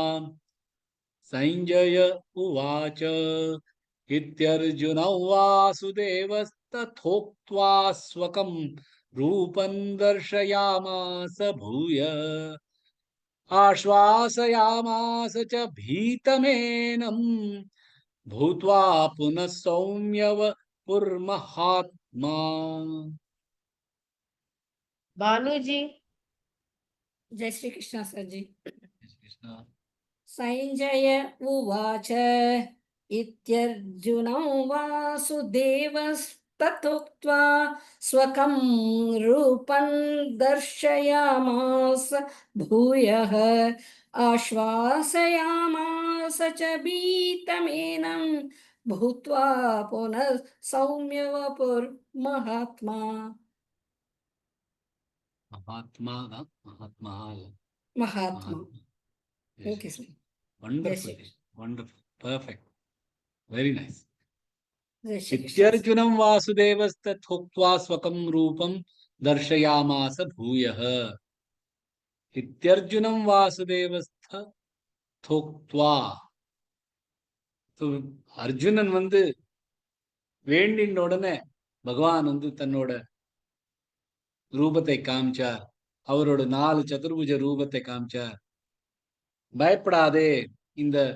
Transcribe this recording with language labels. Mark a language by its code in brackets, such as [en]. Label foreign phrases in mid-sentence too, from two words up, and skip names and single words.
[sa] संजय उवाच इत्यर्जुनौ वासुदेवस्तथोक्त्वा स्वकं रूपं दर्शयामास भूय आश्वासयामास च भीतमेनं भूत्वा पुनः सौम्यवपुर्महात्मा [hi] Baluji, जय श्री कृष्ण सर जी। कृष्ण [sa] संजय उवाच इत्यर्जुनौ वासुदेवस्तथोक्त्वा स्वकं रूपं दर्शयामास भूयः आश्वासयामास च भीतमेनं भूत्वा पुनः सौम्यवपुर्महात्मा महात्मा महात्मा [hi] महात्मा [en] okay sir wonderful wonderful perfect very nice [hi] जय श्री कृष्ण [sa] इत्यर्जुनं वासुदेवस्तथोक्त्वा स्वकं रूपं दर्शयामास भूयः इत्यर्जुनं वासुदेवस्थोक्त्वा [ta] அர்ஜுனன் வேண்டின உடனே பகவான் தன்னோட ரூபத்தை காமிச்சார் அவரோட 4 சதுர்புஜ ரூபத்தை காமிச்சார் பயப்படாதே இந்த